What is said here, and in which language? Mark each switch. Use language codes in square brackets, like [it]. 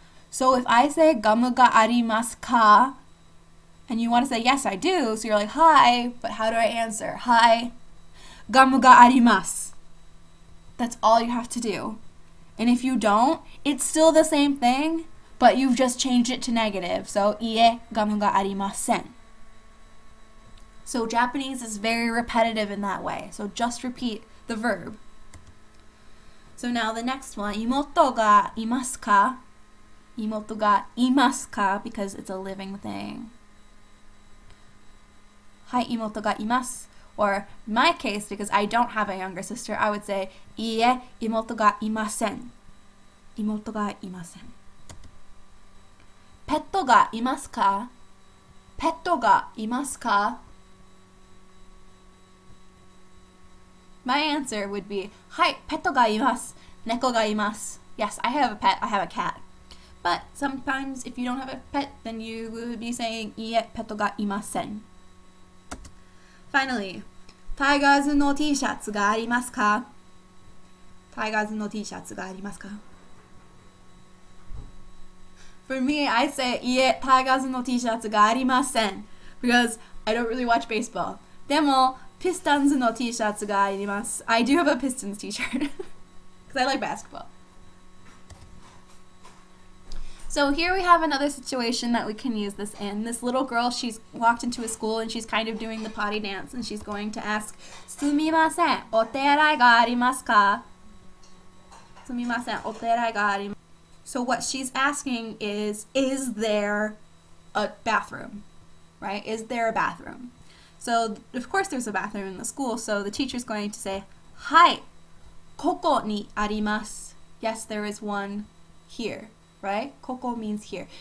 [en] So if I say [ja] gamu ga arimasu ka, [en] and you want to say, yes, I do. So you're like, hi, but how do I answer? Hi, [ja] gamu ga arimasu. [en] That's all you have to do. And if you don't, it's still the same thing, but you've just changed it to negative. [ja] So, 家ガムがありません. [en] So Japanese is very repetitive in that way. So just repeat the verb. [ja] So now the next one, 妹がいますか? 妹がいますか? [en] Because it's a living thing. [ja] はい、妹がいます. [en] Or in my case, because I don't have a younger sister, I would say, [ja] いいえ、妹がいません. 妹がいません. ペットがいますか?ペットがいますか? [en] My answer would be, [ja] はい、ペットがいます. 猫がいます. [en] Yes, I have a pet. I have a cat. But sometimes if you don't have a pet, then you would be saying, [ja] いいえ、ペットがいません. [en] Finally, [ja] タイガーズの T シャツがありますか? タイガーズの T シャツがありますか? [en] For me, I say, [ja] いいえ、タイガーズの T シャツがありません. [en] Because I don't really watch baseball. [ja] でも、Pistonsの T シャツがあります. [en] I do have a Pistons t-shirt. Because I like basketball. So here we have another situation that we can use this in. This little girl, she's walked into a school and she's kind of doing the potty dance and she's going to ask, [ja] すみません、お手洗いがありますか? すみません、お手洗いがありますか? [en] So what she's asking is there a bathroom? Right? Is there a bathroom? So of course there's a bathroom in the school, so the teacher's going to say, [ja] はい、ここにあります. [en] Yes, there is one here. Right? Koko means here.